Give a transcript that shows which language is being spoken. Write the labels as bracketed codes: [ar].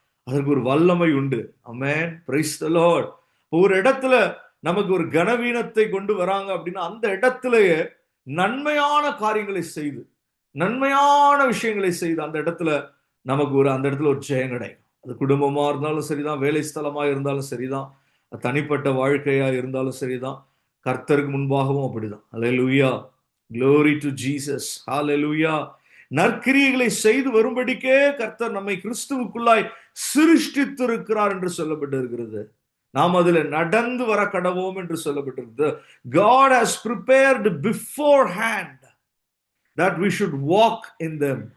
[ta] அதற்கு ஒரு வல்லமை உண்டு. ஆமென், பிரைஸ் தி லார்ட். ஒரு இடத்துல நமக்கு ஒரு கனவீனத்தை கொண்டு வராங்க அப்படின்னா அந்த இடத்திலேயே நன்மையான காரியங்களை செய்து, நன்மையான விஷயங்களை செய்து அந்த இடத்துல நமக்கு அந்த இடத்துல ஒரு ஜெயம் கிடைக்கும். அது குடும்பமா இருந்தாலும் சரிதான், வேலை ஸ்தலமா இருந்தாலும் சரிதான், தனிப்பட்ட வாழ்க்கையா இருந்தாலும் சரிதான், கர்த்தருக்கு முன்பாகவும் அப்படிதான். [en] Hallelujah, glory to Jesus, hallelujah. [ta] நற்கிரியைகளை செய்து வரும்படிக்கே கர்த்தர் நம்மை கிறிஸ்துவுக்குள்ளாய் சிருஷ்டித்திருக்கிறார் என்று சொல்லப்பட்டிருக்கிறது. நாம் அதில் நடந்து வர கடவோம் என்று சொல்லப்பட்டிருக்கிறது. [en] God has prepared beforehand that we should walk in them.